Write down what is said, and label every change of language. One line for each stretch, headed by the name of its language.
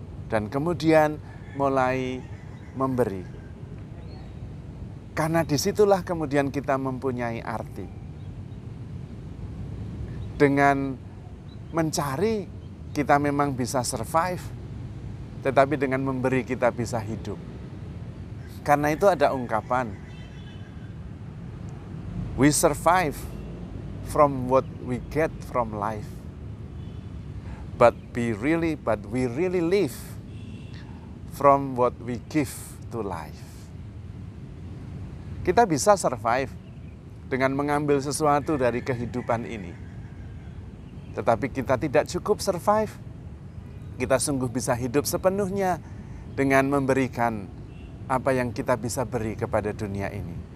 Indonesian: Dan kemudian mulai memberi. Karena disitulah kemudian kita mempunyai arti. Dengan mencari kita memang bisa survive, tetapi dengan memberi kita bisa hidup. Karena itu ada ungkapan,
English: we survive from what we get from life, but we really live from what we give to life.
Indonesian: Kita bisa survive dengan mengambil sesuatu dari kehidupan ini, tetapi kita tidak cukup survive. Kita sungguh bisa hidup sepenuhnya dengan memberikan apa yang kita bisa beri kepada dunia ini.